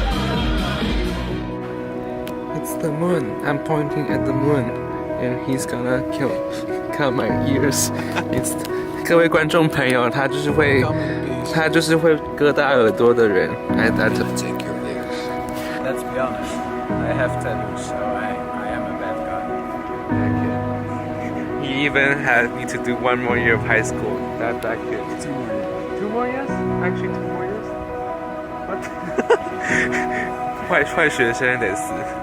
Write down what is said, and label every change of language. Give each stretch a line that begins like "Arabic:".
English: It's the moon. I'm pointing at the moon, and he's gonna cut my ears.
Chinese: 各位观众朋友，他就是会割大耳朵的人。
English: Take your ears. Let's be honest. I have tattoos, so I am a bad guy. He even had me to do 1 more year of high school. That kid. 2 more years? Actually 2 more years? What?
Chinese: 坏学生得死。